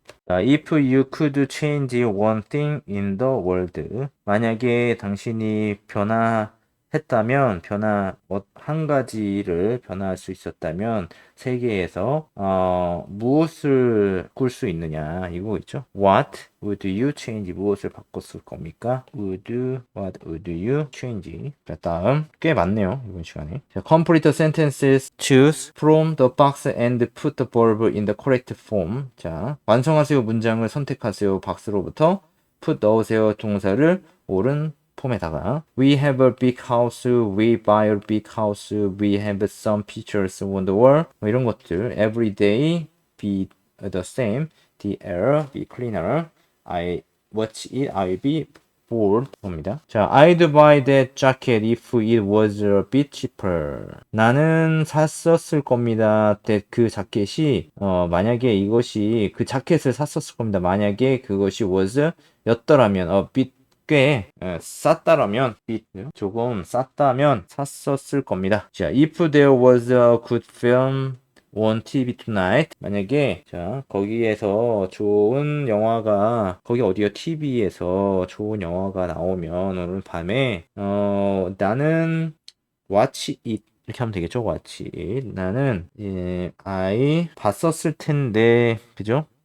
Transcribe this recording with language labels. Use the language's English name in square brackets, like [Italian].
[English] If you could change one thing in the world. [Korean] 만약에 당신이 변화했다면, 한 가지를 변화할 수 있었다면, 세계에서, 무엇을 꿀 수 있느냐. 이거 있죠? [English] What would you change? [Korean] 무엇을 바꿨을 겁니까? [English] What would you change? [Korean] 자, 다음. 꽤 많네요. 이번 시간에. [English] 자, complete the sentences. Choose from the box and put the verb in the correct form. [Korean] 자, 완성하세요. 문장을 선택하세요. 박스로부터 put 넣으세요. 동사를 옳은 폼에다가 [English] we have a big house, we buy a big house, we have some pictures on the wall [Korean] 뭐 이런 것들 [English] every day be the same, the air be cleaner, I watch it, I'll be bored [Korean] 겁니다. [English] 자, I'd buy that jacket if it was a bit cheaper. [Korean] 나는 샀었을 겁니다. that 그 자켓이 만약에 이것이 그 자켓을 샀었을 겁니다. 만약에 그것이 was 였더라면 a bit 꽤 쌌다라면 조금 쌌다면 샀었을 겁니다. [English] 자, if there was a good film on TV tonight. [Korean] 만약에 자 거기에서 좋은 영화가 거기 어디요? TV에서 좋은 영화가 나오면 오늘 밤에 나는 [English] watch it [Korean] 이렇게 하면 되겠죠? [English] watch it. [Korean] 나는 I 봤었을 텐데 그죠?